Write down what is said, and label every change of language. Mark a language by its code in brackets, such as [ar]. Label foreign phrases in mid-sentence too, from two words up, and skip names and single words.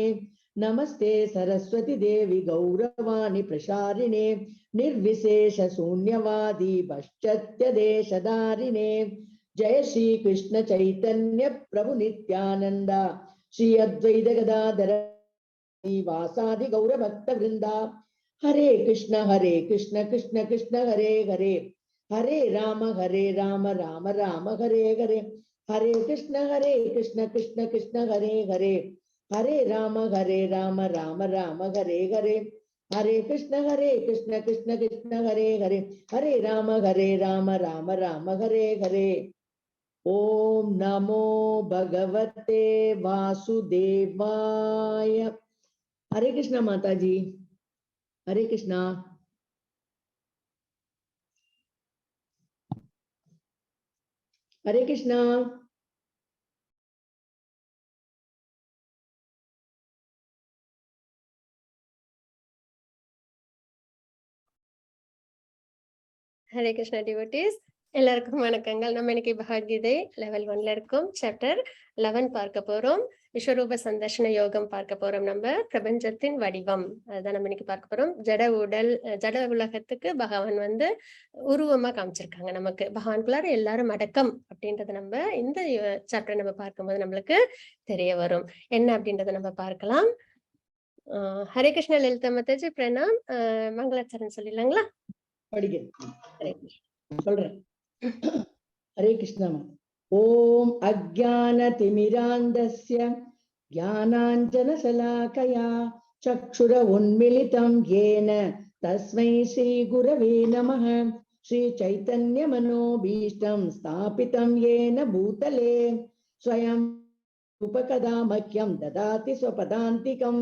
[sa] नमस्ते सरस्वती देवी गौरवाणी प्रसारिणे निर्विशेष शून्यवादी पाश्चात्य देशधारिणे. जय श्री कृष्ण चैतन्य प्रभु नित्यानंद श्री अद्वैत गदाधर श्रीवासादि गौर भक्त वृंदा. हरे कृष्ण कृष्ण कृष्ण हरे हरे, हरे राम राम राम हरे हरे. हरे कृष्ण कृष्ण कृष्ण हरे हरे, हरे राम राम राम हरे हरे. हरे कृष्ण कृष्ण कृष्ण हरे हरे, हरे राम राम राम हरे हरे. ओम नमो भगवते वासुदेवाय. [hi] हरे कृष्ण माता जी. हरे कृष्णा. हरे कृष्णा. [ta] ஹரே கிருஷ்ணா டிவோட்டீஸ், எல்லாருக்கும் வணக்கங்கள். நம்ம இன்னைக்கு பகவத்கீதை லெவல் 1ல இருக்கோம். சாப்டர் 11 பார்க்க போறோம். விஸ்வரூப சந்தர்ஷன யோகம் பார்க்க போறோம். நம்ம பிரபஞ்சத்தின் வடிவம் அதுதான் நம்ம இன்னைக்கு பார்க்க போறோம். ஜட உலகத்துக்கு பகவான் உருவமா காமிச்சிருக்காங்க. நமக்கு பகவான்குள்ளார எல்லாரும் அடக்கம் அப்படின்றத நம்ம இந்த சாப்டர் நம்ம பார்க்கும்போது நம்மளுக்கு தெரிய வரும். என்ன அப்படின்றத நம்ம பார்க்கலாம். ஹரே கிருஷ்ணா லலிதா மாதாஜி பிரணாம். மங்களாச்சரணம் சொல்லிடலாங்களா? [hi] हरे कृष्ण. [sa] ओम अज्ञानतिमिरान्धस्य ज्ञानाञ्जनशलाकया चक्षुर उन्मिलितं येन तस्मै श्री गुरवे नमः। श्री चैतन्य मनोभीष्टं स्थापितं येन भूतले स्वयं उपकदा मह्यं ददाति स्वपदान्तिकम्।